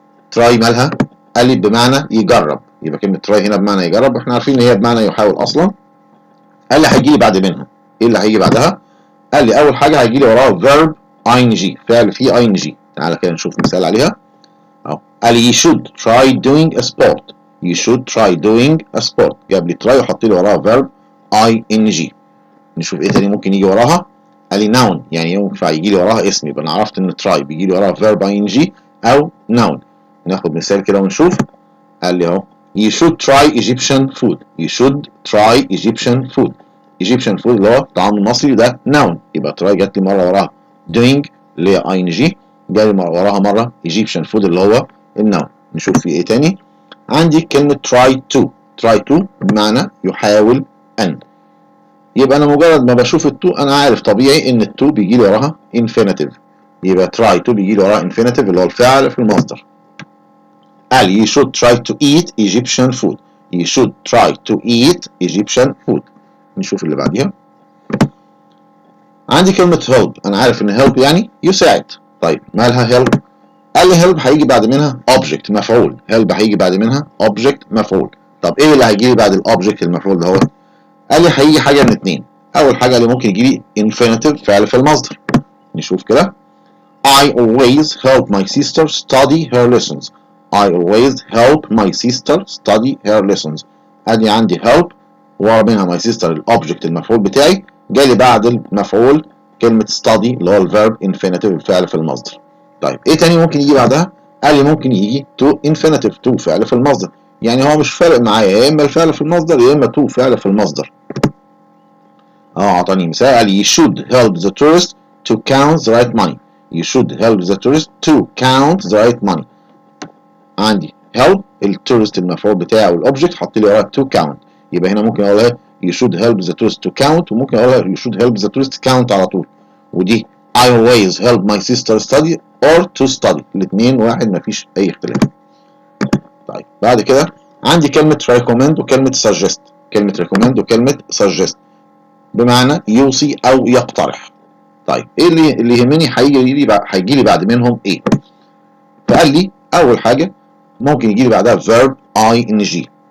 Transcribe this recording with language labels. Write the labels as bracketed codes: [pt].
[ar] تراي مالها؟ قال لي بمعنى يجرب. يبقى كلمة تراي هنا بمعنى يجرب، احنا عارفين ان هي بمعنى يحاول اصلا. قال لي هيجي لي بعد منها ايه اللي هيجي بعدها؟ قال لي اول حاجة هيجي لي وراها فيرب ing، فعل فيه ing. تعالى كده نشوف مثال عليها اهو. قال لي [en] you should try doing a sport. you should try doing a sport. [ar] جاب لي تراي وحط لي وراها فيرب ing. نشوف ايه تاني ممكن يجي وراها. قال لي noun يعني ينفع يجي لي وراها اسم، يبقى انا عرفت ان تراي بيجي لي وراها فيرب ing او noun. ناخد مثال كده ونشوف. قال لي اهو [en] you should try Egyptian food. you should try Egyptian food. Egyptian food [ar] اللي هو الطعام المصري، ده noun. يبقى try جات لي مره وراها doing اللي هي ing، جاي وراها مره Egyptian food اللي هو الnoun. نشوف في ايه تاني. عندي كلمه try to. try to بمعنى يحاول ان. يبقى انا مجرد ما بشوف التو انا عارف طبيعي ان التو بيجي لي وراها infinitive. يبقى try to بيجي لي وراها infinitive اللي هو الفعل في المصدر. قال [en] you should try to eat Egyptian food. you should try to eat Egyptian food. [ar] نشوف اللي بعديها. عندي كلمة help. أنا عارف إن help يعني يساعد. طيب مالها help؟ قال لي help هيجي بعد منها object مفعول. help هيجي بعد منها object مفعول. طب إيه اللي هيجي لي بعد الobject المفعول ده هو؟ قال لي هيجي حاجه من اتنين. اول حاجه اللي ممكن يجي لي infinitive فعل في المصدر. نشوف كده. [en] I always help my sister study her lessons. I always help my sister study her lessons. [ar] ادي عندي help ورا منها [en] my sister [ar] الاوبجكت المفعول بتاعي، جالي بعد المفعول كلمة study اللي هو الفيرب infinitive الفعل في المصدر. طيب ايه تاني ممكن يجي بعدها؟ قال لي ممكن يجي to infinitive to فعل في المصدر. يعني هو مش فارق معايا يا اما الفعل في المصدر يا اما to فعل في المصدر. اعطاني مثال قال [en] you should help the tourist to count the right money. You should help the tourist to count the right money. [ar] عندي help التورست المفعول بتاعه والاوبجكت حط لي وراه to count. يبقى هنا ممكن اقول لها [en] you should help the tourist to count [ar] وممكن اقول لها [en] you should help the tourist to count [ar] على طول. ودي [en] I always help my sister study or to study. [ar] الاثنين واحد مفيش اي اختلاف. طيب بعد كده عندي كلمة recommend وكلمة suggest. كلمة recommend وكلمة suggest بمعنى يوصي او يقترح. طيب ايه اللي يهمني هيجي لي بعد منهم ايه؟ فقال لي اول حاجه ممكن يجي لي بعدها verb ing.